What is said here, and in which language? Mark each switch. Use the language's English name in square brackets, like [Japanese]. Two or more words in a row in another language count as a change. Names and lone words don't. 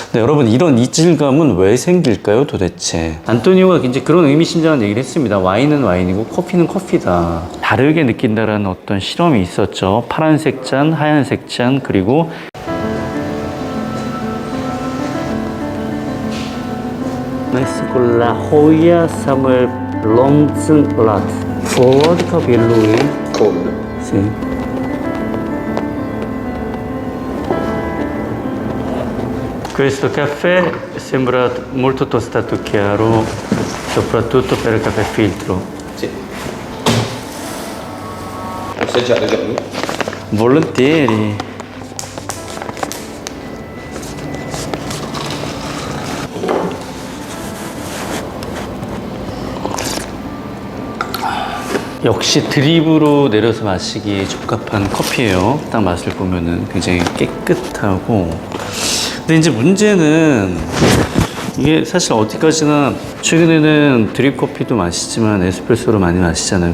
[Korean] 근데 여러분, 이런 이질감은 왜 생길까요, 도대체? 안토니오가 이제 그런 의미심장한 얘기를 했습니다. 와인은 와인이고 커피는 커피다. 다르게 느낀다라는 어떤 실험이 있었죠. 파란색 잔, 하얀색 잔, 그리고 México, La Joya, Samuel Lonzlat, vodka Belluin. [Italian] Cold. Sì. Questo caffè sembra molto tostato chiaro, soprattutto per il caffè filtro. Sì. Assaggiare Johnny? Volentieri. [Korean] 역시 드립으로 내려서 마시기에 적합한 커피예요. 딱 맛을 보면은 굉장히 깨끗하고. 근데 이제 문제는 이게 사실 어디까지나 최근에는 드립 커피도 마시지만 에스프레소로 많이 마시잖아요.